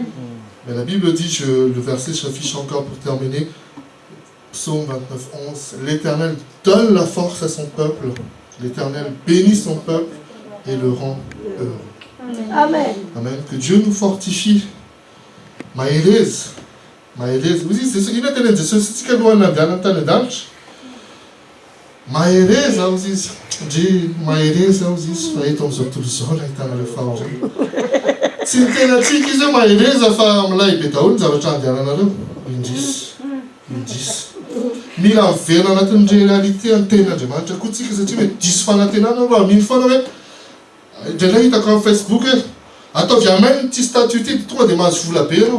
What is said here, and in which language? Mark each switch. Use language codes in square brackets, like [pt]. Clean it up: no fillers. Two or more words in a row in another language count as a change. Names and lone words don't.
[fr] Mais la Bible dit, le verset s'affiche encore pour terminer, Psaume 29, 11, « L'Éternel donne la force à son peuple, l'Éternel bénit son peuple et le rend heureux. » Amen. Amen. Que Dieu nous fortifie. Maëlys, vous dites, c'est ce qu'il a dit, c'est ce qu'il a dit, [mg] Mahereza aho izy. Ndre mahereza aho izy fa eto amin'izao tontolo izao no ahitana ireo fahoriana. Tsy ny tenantsika izy hoe mahereza fa milay be daholo ny zavatra andehananareo. Indrisy. Mila miverina anatin'ny réalité ny tenin'Andriamanitra koa tsika satria hoe diso fanantenana raha mino foana hoe indraindray hitako amin'ny Facebook hoe ataovy amen ty statut ty tonga dia mahazo vola be ianao.